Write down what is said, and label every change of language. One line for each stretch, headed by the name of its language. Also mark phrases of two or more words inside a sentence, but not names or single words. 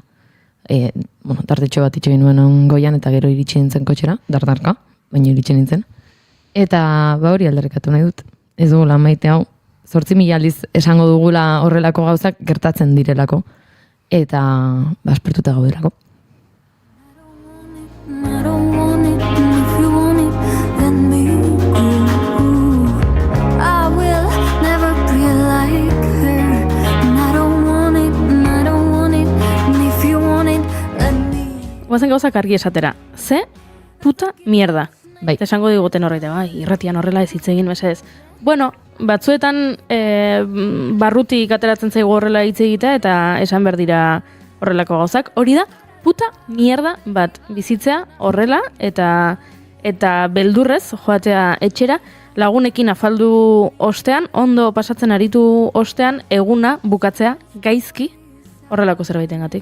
Basque: Tartetxo bat itxegin nuen goian, eta gero iritsi nintzen kotxera, dardarka, baina iritsi nintzen. Eta hori aldarrikatu nahi dut. Ez dugula maite hau, 8.000 aldiz esango dugula horrelako gauzak gertatzen direlako, eta aspertuta gaudelako.
English: I don't want it, and if you want it, let me go. I will never be like her. And I don't want it, and I don't want it, and if you want it, let me.
Basque: Guazen gauzak argi esatera.
Spanish: Ze puta mierda.
Basque: Bai. Esango diguten horreite, bai, irratian horrela ez hitz egin mesedez. Bueno, batzuetan barrutik ateratzen zaigu horrela hitz egitea eta esan behar dira horrelako gauzak. Hori da,
Spanish: puta mierda
Basque: bat bizitzea horrela eta beldurrez joatea etxera, lagunekin afaldu ostean, ondo pasatzen aritu ostean, eguna bukatzea gaizki horrelako zerbaitengatik.